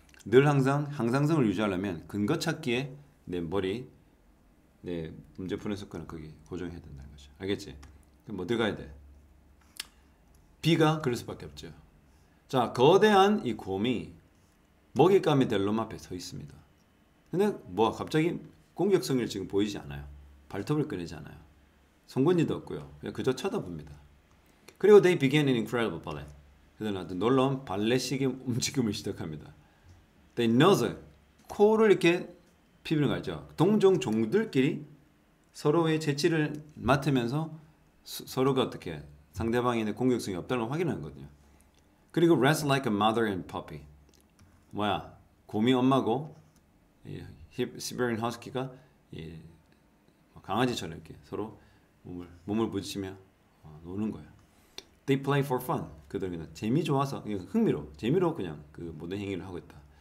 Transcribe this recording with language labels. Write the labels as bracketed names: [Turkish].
[Korean] 늘 항상 항상성을 유지하려면 근거 찾기에 내 머리, 내 문제 푸는 습관을 거기 고정해야 된다는 거죠. 알겠지? 그럼 뭐 들어가야 돼? B가 그럴 수밖에 없죠. 자, 거대한 이 곰이 먹잇감이 될 놈 앞에 서 있습니다. 근데 뭐 갑자기 공격성을 지금 보이지 않아요. 발톱을 꺼내지 않아요. 송곳니도 없고요. 그냥 그저 쳐다봅니다. 그리고 [English] they began an incredible ballet. [Korean] 그래서 아주 놀라운 발레식의 움직임을 시작합니다. [English] They nose, [Korean] 코를 이렇게 피부는 거죠. 동종 종들끼리 서로의 재치를 맡으면서 서로가 어떻게 상대방의 공격성이 없다는 걸 확인하는 거거든요. 그리고 [English] rest like a mother and puppy. [Korean] 뭐야? 곰이 엄마고 시베리안 허스키가 강아지처럼 이렇게 서로 몸을 부딪히며 노는 거예요. [English] They play for fun. [Korean] 그들은 그냥 재미 좋아서 흥미로 재미로 그냥 그 모든 행위를 하고 있다.